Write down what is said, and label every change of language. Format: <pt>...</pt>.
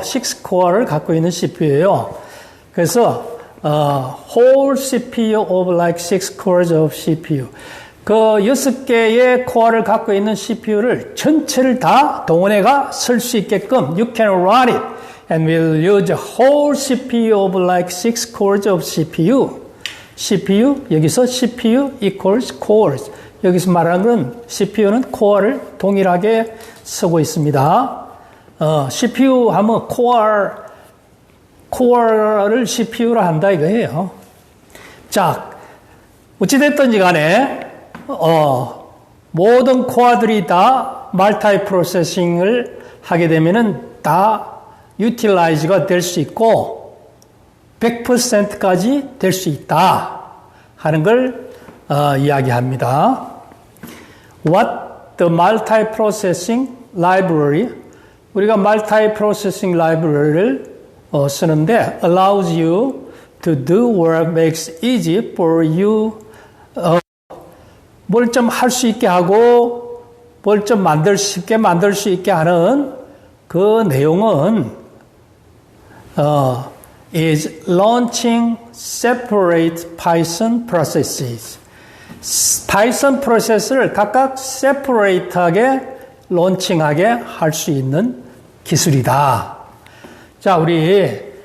<ko>6코어를 갖고 있는 CPU예요.</ko> <en>그래서 whole CPU of like 6 cores of CPU.</en> <ko>그 6개의 코어를 갖고 있는 CPU를 전체를 다 동원해가 쓸 수 있게끔</ko> <en>you can run it and we'll use a whole CPU of like 6 cores of CPU. CPU, 여기서 CPU equals cores.</en> <ko>여기서 말하는 건 CPU는 코어를 동일하게 쓰고 있습니다. CPU 하면 코어를 CPU로 한다 이거예요. 자, 어찌됐든지 간에, 모든 코어들이 다 멀티 프로세싱을 하게 되면은 다 utilize가 될 수 있고, 100%까지 될 수 있다 하는 걸 이야기합니다.</ko> <en>What the multiprocessing library,</en> <ko>우리가 multiprocessing library를 쓰는데</ko> <en>allows you to do work, makes easy for you</en> <ko>뭘 좀 할 수 있게 하고 뭘 좀 쉽게 만들 수 있게 하는 그 내용은</ko> <en>is launching separate Python processes.</en> <ko>파이썬 프로세스를 각각 separate하게 론칭하게 할 수 있는 기술이다. 자, 우리</ko>